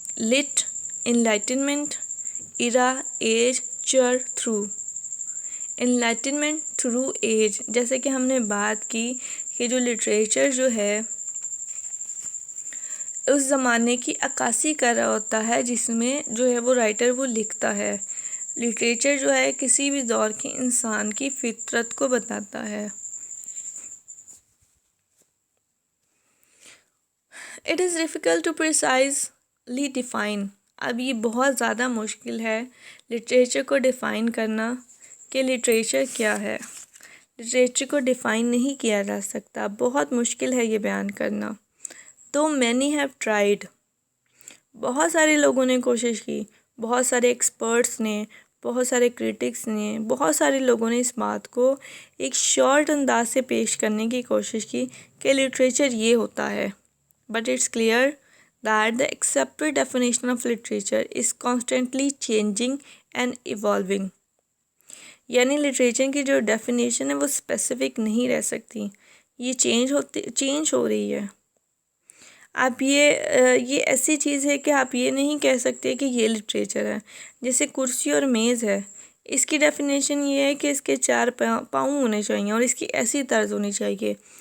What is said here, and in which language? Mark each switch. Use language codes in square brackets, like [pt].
[en] Lit, enlightenment, era, age, chur, through. Enlightenment through age, [ur] جیسے کہ ہم نے بات کی کہ جو لٹریچر جو ہے اس زمانے کی عکاسی کر رہا ہوتا ہے جس میں جو ہے وہ رائٹر وہ لکھتا ہے. لٹریچر جو ہے کسی بھی دور کے انسان کی فطرت کو بتاتا ہے. [en] It is difficult to precisely define. [ur] اب یہ بہت زیادہ مشکل ہے لٹریچر کو ڈیفائن کرنا کہ لٹریچر کیا ہے. لٹریچر کو ڈیفائن نہیں کیا جا سکتا, بہت مشکل ہے یہ بیان کرنا. [en] تو many have tried. [ur] بہت سارے لوگوں نے کوشش کی, بہت سارے ایکسپرٹس نے, بہت سارے کریٹکس نے, بہت سارے لوگوں نے اس بات کو ایک شارٹ انداز سے پیش کرنے کی کوشش کی کہ لٹریچر یہ ہوتا ہے. [en] But it's clear that the accepted definition of literature is constantly changing and evolving. [ur] یعنی لٹریچر کی جو ڈیفینیشن ہے وہ اسپیسیفک نہیں رہ سکتی, یہ چینج ہو رہی ہے. آپ یہ ایسی چیز ہے کہ آپ یہ نہیں کہہ سکتے کہ یہ لٹریچر ہے. جیسے کرسی اور میز ہے, اس کی ڈیفینیشن یہ ہے کہ اس کے 4 پاؤں ہونے چاہیے اور اس کی ایسی طرز ہونی چاہیے.